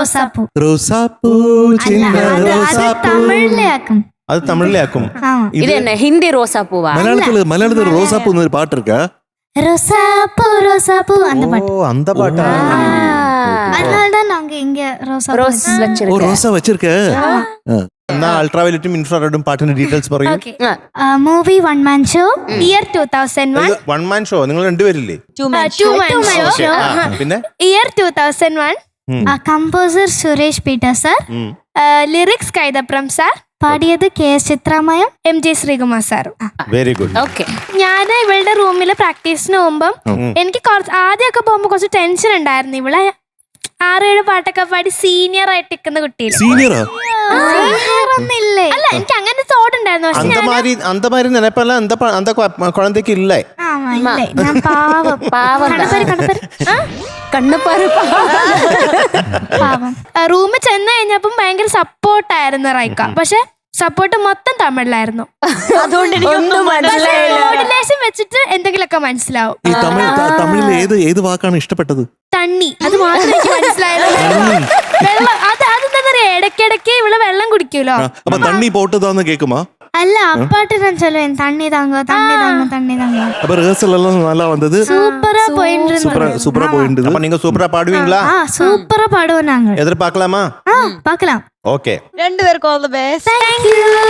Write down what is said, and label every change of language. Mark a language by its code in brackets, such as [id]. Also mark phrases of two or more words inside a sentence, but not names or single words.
[ta] அது தமிழ்ல ஆக்கும். இது என்ன ஹிந்தி ரோசா பூவா? மலையாளத்துல ரோசாப்பூ ஒரு பாட்டு இருக்கா? ரோசாப்பூ அந்த பாட்டு. ஓ, அந்த பாட்டா? அதனாலதான் நாங்க இங்க ரோஸ் வச்சிருக்கோம். ரோசா வச்சிருக்க. [ml] എന്നാ അൾട്രാവയലറ്റും ഇൻഫ്രാറെഡും പാട്ടിന്റെ ഡീറ്റെയിൽസ് പറയൂ. [en] movie One Man Show year 2001. [ml] വൺ മാൻ ഷോ നിങ്ങൾ രണ്ടുപേരില്ലേ? [en] two man show. [ml] പിന്നെ ഇയർ 2001. കമ്പോസർ സുരേഷ് പീറ്റർ സർ, ലിറിക്സ് കൈതപ്രം സാർ, പാടിയത് KS ചിത്രാമയം, MJ ശ്രീകുമാർ സാർ. [en] very good. [ml] ഓക്കെ. ഞാൻ ഇവളുടെ റൂമിൽ പ്രാക്ടീസിന് പോകുമ്പം എനിക്ക് ആദ്യമൊക്കെ പോകുമ്പോ കുറച്ച് ടെൻഷൻ ഉണ്ടായിരുന്നു. ഇവളെ 6-7 പാട്ടൊക്കെ പാടി സീനിയർ ആയിട്ട് നിൽക്കുന്ന കുട്ടിയില്ല. ഒന്നില്ലേ? അല്ല, എനിക്ക് അങ്ങനെ തോട്ട് ഉണ്ടായിരുന്നു. [ta] அந்த மாதிரி நினைப்பெல்லாம் அந்த குழந்தைக்கு இல்லை. [ml] ഞാൻ പാവം. കണ്ണുപാറ് പാവം. റൂമിൽ ചെന്ന് കഴിഞ്ഞപ്പം ഭയങ്കര സപ്പോർട്ടായിരുന്നു റൈക്ക. പക്ഷെ സപ്പോർട്ട് മൊത്തം തമിഴിലായിരുന്നു. അതുകൊണ്ട് എനിക്കൊന്നും മനസ്സിലായില്ല. മോഡുലേഷൻ വെച്ചിട്ട് എന്തെങ്കിലുമൊക്കെ മനസ്സിലാവും. ഈ തമിഴിൽ ഏത് വാക്കാണ് ഇഷ്ടപ്പെട്ടത്? തണ്ണി, അത് മാത്രം എനിക്ക് മനസ്സിലായത്. വെള്ളം, അതെന്താ പറയാ, ഇടയ്ക്കിടയ്ക്ക് ഇവിടെ വെള്ളം കുടിക്കൂലോ. അപ്പൊ തണ്ണി പോട്ടതാന്ന് കേക്കുമാ? [ta] அல்ல, அப்பாட்டு நான் சொல்லுவேன் தண்ணி தாங்கோ தண்ணி தாங்கோ தண்ணி தாங்கோ. [ml] അപ്പൊ റിഹേഴ്സൽ എല്ലാം നല്ല വന്നത്, [ta] சூப்பரா போயிட்டு சூப்பரா போயிட்டு. அப்ப நீங்க சூப்பரா பாடுவீங்களா? சூப்பரா பாடுவோம் நாங்க. எதிர்பார்க்கலாமா? பார்க்கலாம். ஓகே, [ml] രണ്ടുപേർക്കും [en] all the best. Thank you.